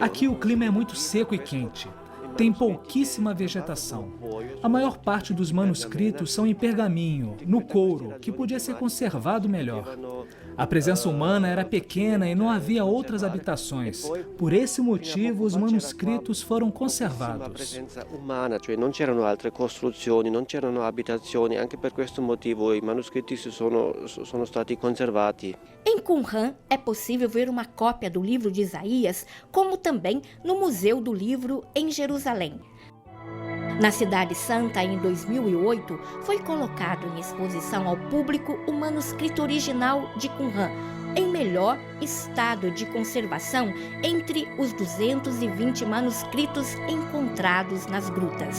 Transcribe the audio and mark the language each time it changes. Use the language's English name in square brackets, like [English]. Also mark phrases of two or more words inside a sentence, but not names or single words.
[Portuguese] Aqui o clima é muito seco e quente. Tem pouquíssima vegetação. A maior parte dos manuscritos são em pergaminho, no couro, que podia ser conservado melhor. A presença humana era pequena e não havia outras habitações. Por esse motivo, os manuscritos foram conservados. A presença humana, [Italian] cioè non c'erano altre costruzioni, non c'erano abitazioni, anche per questo motivo i manoscritti sono stati conservati. [Portuguese] Em Qumran é possível ver uma cópia do livro de Isaías, como também no Museu do Livro em Jerusalém. Na Cidade Santa, em 2008, foi colocado em exposição ao público o manuscrito original de Qumran, em melhor estado de conservação entre os 220 manuscritos encontrados nas grutas.